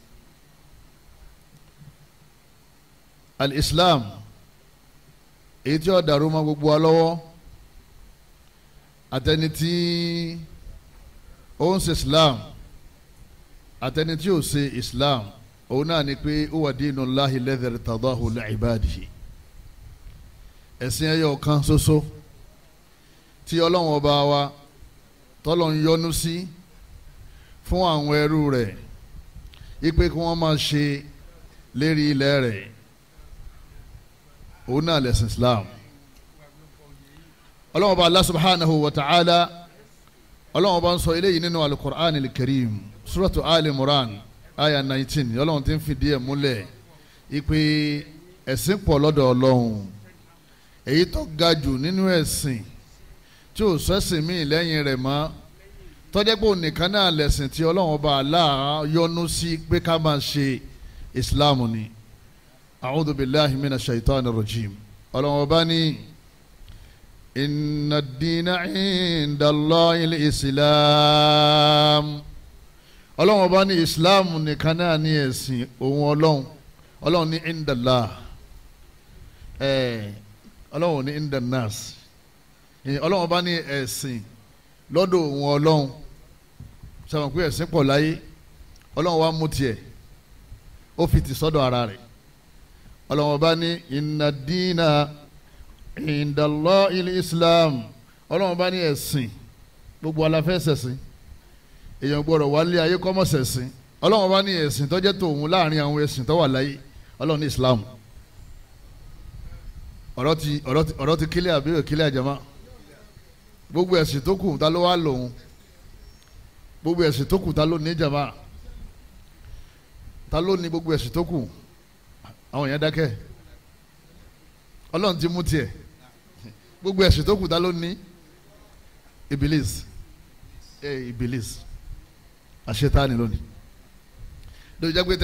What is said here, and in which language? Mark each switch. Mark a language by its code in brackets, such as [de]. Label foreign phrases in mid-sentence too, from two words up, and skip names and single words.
[yo] Al-Islam, èyí tí ó dàrú mọ́ gbogbo wa lọ́wọ́, àtẹni tí ó ń ṣe Islam àtẹni tí ó ṣe Islam, òun náà ni pé [ar] هو دين الله الذي ارتضاه لعباده. [yo] Ẹ̀sìn ẹyọ kan ṣoṣo tí Ọlọ́run ọba wa tọ́lọ̀ ń yọ́nú sí fún àwọn ẹrú rẹ̀ ipe kí wọ́n máa ṣe lérí ilẹ̀ rẹ̀ òun náà lẹ̀sìn Islam. Ọlọ́run Ọba Allah [ar] سبحانه وتعالى [yo] Ọlọ́run Ọba ń sọ eléyìí nínú al-Qur'an al-Karim suratu Ali Imran aya 19 Ọlọ́run ti ń fìdí ẹ̀ múlẹ̀ ipe ẹ̀sìn pọ̀ lọ́dọ̀ Ọlọ́run èyí tó ga jù nínú ẹ̀sìn tí ò sẹ́sìn míì lẹ́yìn rẹ̀ mọ́ tọ́jẹ́ pé ònìkan náà lẹ̀sìn tí Ọlọ́run Ọba Allah yọ́nú sí pé ká máa ṣe Islam ni. [ar] أعوذ بالله من الشيطان الرجيم. [yo] Ọlọ́run Ọba ní [ar] إن الدين عند الله الإسلام. [yo] Ọlọ́run Ọba ní Islam nìkan náà ní ẹ̀sìn òun Ọlọ́run ní [ar] عند الله [yo] Ọlọ́run ní [ar] عند الناس [yo] Ọlọ́run Ọba ní ẹ̀sìn lọ́dọ̀ òun Ọlọ́run sọ̀rọ̀ pé ẹ̀sìn pọ̀ láyé Ọlọ́run wa mú tiẹ̀ ó fi ti sọ́dọ̀ ara rẹ̀ Ọlọ́run Ọba ní [ar] إن الدين عند الله الإسلام [yo] Ọlọ́run Ọba ní ẹ̀sìn gbogbo aláfẹ́ ṣẹ̀sìn èèyàn gbọ́dọ̀ wálé ayé kọ́mọ̀ ṣẹ̀sìn Ọlọ́run Ọba ní ẹ̀sìn tó jẹ́ tòun láàrin àwọn ẹ̀sìn tó wà láyé Ọlọ́run ní Islam. ọ̀rọ̀ ti kílẹ̀ àbí òkílẹ̀ àjẹmọ́ gbogbo ẹ̀sìn tó kù ta ló wá lòun gbogbo ẹ̀sìn tó kù ta ló ní jàmá ta ló ní gbogbo ẹ̀sìn tó kù àwọn èèyàn dákẹ́ Ọlọ́run ti mú tiẹ̀ gbogbo ẹ̀sìn tó kù ta ló ní Ibilis àṣetáni lónìí lórí jẹ́ pé tẹ́